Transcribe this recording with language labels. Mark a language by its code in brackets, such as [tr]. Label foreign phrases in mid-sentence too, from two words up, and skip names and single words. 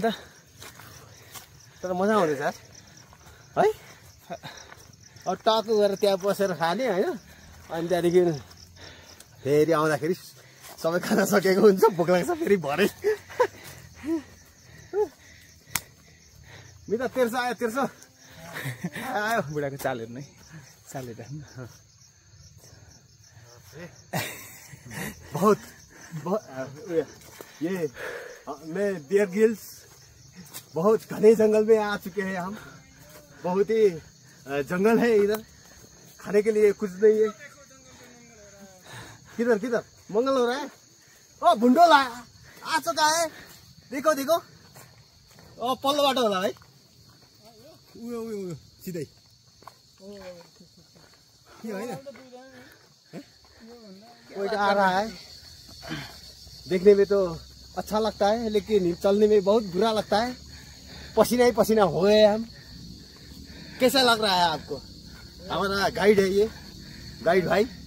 [ne] तर मजा आउँदैछ है अब टाको गरेर त्यहाँ बसेर खाने होइन अनि त्यहाँदेखि फेरि आउँदाखेरि सबै खाना सकेको हुन्छ भोक लाग्छ फेरि भरे मिता 1300 आयो 1300 आयो बुढाको चालहरू नै चालेर [hi] बहुत ये मैं बियर गिल्स बहुत घने जंगल में आ चुके हैं हम बहुत ही जंगल है इधर खाने के लिए कुछ नहीं है किधर किधर मंगल हो रहा है ओ भुंडोला आ चुका है देखो देखो ओ [ne] पल्लो बाटो होला है उयो उयो उयो सिधै के होइन [hi] कोई आ रहा है देखने में तो अच्छा लगता है लेकिन चलने में बहुत बुरा लगता है पसीना ही पसीना हो गए हम कैसा लग रहा है आपको हमारा गाइड है ये गाइड भाई